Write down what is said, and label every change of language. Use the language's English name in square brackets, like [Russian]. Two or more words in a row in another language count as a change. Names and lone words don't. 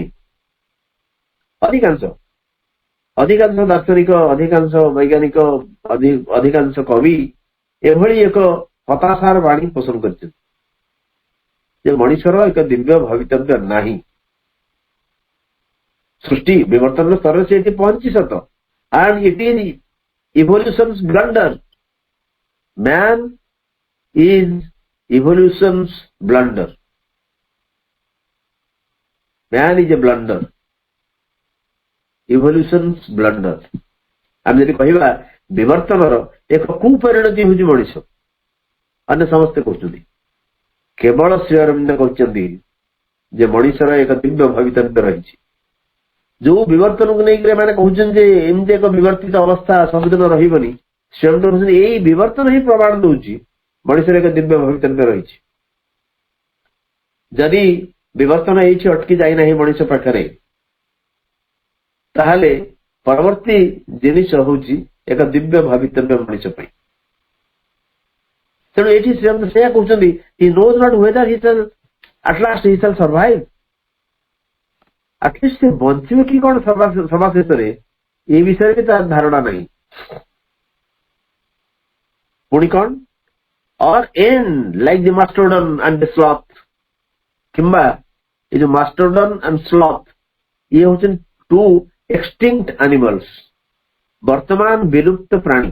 [Odia] ଅଧିକାଂଶ ଦାର୍ଶନିକ, ଅଧିକାଂଶ ବୈଜ୍ଞାନିକ, ଅଧିକାଂଶ କବି ଏଭଳି ଏକ ହତାଶାର ବାଣୀ ପୋଷଣ କରିଛନ୍ତି ଯେ ମଣିଷର ଏକ ଦିବ୍ୟ ଭବିତବ୍ୟ ନାହିଁ। ସୃଷ୍ଟି ବିବର୍ତ୍ତନ ସ୍ତରରେ ସେ ଏଠି ପହଞ୍ଚି ସତ, [English] and it is evolution's blunder. Man is evolution's blunder. Man is a blunder. Evolution's blunder. [Odia] ଆମେ ଯଦି କହିବା ବିବର୍ତ୍ତନର ଏକ କୁପରିଣତି ହେଉଛି ମଣିଷ, ଅନ୍ୟ ସମସ୍ତେ କହୁଛନ୍ତି। କେବଳ ଶ୍ରୀ ଅରବିନ୍ଦ କହିଛନ୍ତି ଯେ ମଣିଷର ଏକ ଦିବ୍ୟ ଭବିତବ୍ୟ ରହିଛି। ଯୋଉ ବିବର୍ତ୍ତନକୁ ନେଇକି ଏମାନେ କହୁଛନ୍ତି ଯେ ଏମିତି ଏକ ବିବର୍ତ୍ତିତ ଅବସ୍ଥା ସବୁଦିନ ରହିବନି, ଶ୍ରୀ ଅରବିନ୍ଦ କହୁଛନ୍ତି ଏଇ ବିବର୍ତ୍ତନ ହିଁ ପ୍ରମାଣ ଦଉଛି ମଣିଷର ଏକ ଦିବ୍ୟ ଭବିତବ୍ୟ ରହିଛି। ଯଦି ବିବର୍ତ୍ତନ ଏଇଠି ଅଟକି ଯାଇନାହିଁ ମଣିଷ ପାଖରେ, ତାହେଲେ ପରବର୍ତ୍ତୀ ଜିନିଷ ହଉଛି ଏକ ଦିବ୍ୟ ଭବିତବ୍ୟ ମଣିଷ ପାଇଁ। ତେଣୁ ଏଇଠି ସେୟା କହୁଛନ୍ତି, [English] he knows not whether he shall at last he shall survive. [Odia] ଆଟଲିଷ୍ଟ ସେ ବଞ୍ଚିବ କି କଣ ସଭା ଶେଷରେ ଏ ବିଷୟରେ ବି ତାର ଧାରଣା ନାହିଁ। ପୁଣି କଣ [English] or end like the mastodon and the sloth, [Odia] କିମ୍ବା ଏ ଯୋଉ [English] mastodon and sloth [Odia] ଇଏ ହଉଛନ୍ତି [English] two extinct animals, [Odia] ବର୍ତ୍ତମାନ ବିଲୁପ୍ତ ପ୍ରାଣୀ।